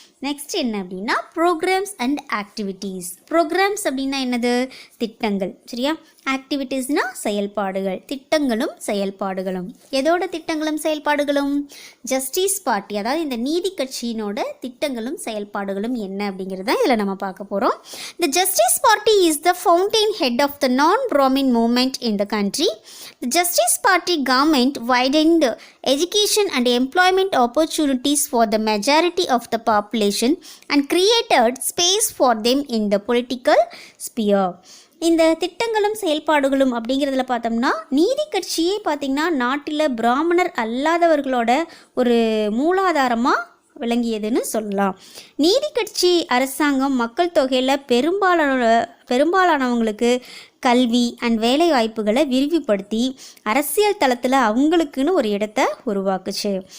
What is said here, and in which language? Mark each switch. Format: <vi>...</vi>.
<ta>Next என்ன அப்படின்னா</ta> <en>Programmes and activities.</en> <ta>Programs அப்படின்னா என்னது? திட்டங்கள், சரியா? ஆக்டிவிட்டீஸ்னால் செயல்பாடுகள், திட்டங்களும் செயல்பாடுகளும். எதோட திட்டங்களும் செயல்பாடுகளும்? ஜஸ்டிஸ் பார்ட்டி, அதாவது இந்த நீதி கட்சியினோட திட்டங்களும் செயல்பாடுகளும் என்ன அப்படிங்கிறத இதில் நம்ம பார்க்க போகிறோம்.</ta> <en>The Justice Party is the fountain head of the non-Brahmin movement in the country. The Justice Party government widened education and employment opportunities for the majority of the population and created space for them in the political sphere.</en> <ta>இந்த திட்டங்களும் செயல்பாடுகளும் அப்படிங்கிறதுல பார்த்தோம்னா நீதி கட்சியே பார்த்திங்கன்னா நாட்டில் பிராமணர் அல்லாதவர்களோட ஒரு மூலாதாரமாக விளங்கியதுன்னு சொல்லலாம். நீதி கட்சி அரசாங்கம் மக்கள் தொகையில் பெரும்பாலானவங்களுக்கு கல்வி அண்ட் வேலை வாய்ப்புகளை விரிவுபடுத்தி அரசியல் தளத்தில் அவங்களுக்குன்னு ஒரு இடத்தை உருவாக்குச்சு.</ta>